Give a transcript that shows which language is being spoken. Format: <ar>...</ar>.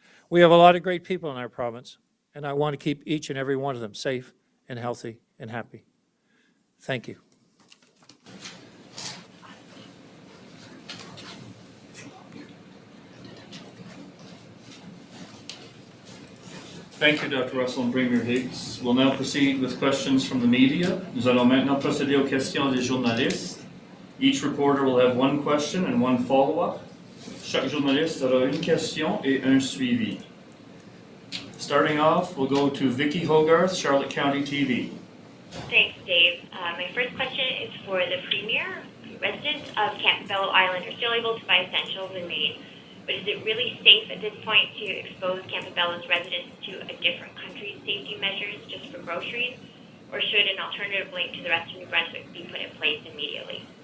<en>We have a lot of great people in our province, and I want to keep each and every one of them safe and healthy and happy. Thank you. Thank you, Dr. Russell and Premier Higgs. We'll now proceed with questions from the media.</en> <fr>Nous allons maintenant procéder aux questions des journalistes.</fr> <en>Each reporter will have one question and one follow-up.</en> <fr>Chaque journaliste aura une question et un suivi.</fr> <en>Starting off, we'll go to Vicky Hogarth, Charlotte County TV. Thanks, Dave. My first question is for the Premier. Residents of Campbello Island are still able to buy essentials in Maine, but is it really safe at this point to expose Campbello's residents to a different country's safety measures just for groceries, or should an alternative link to the rest of New Brunswick be put in place immediately?</en>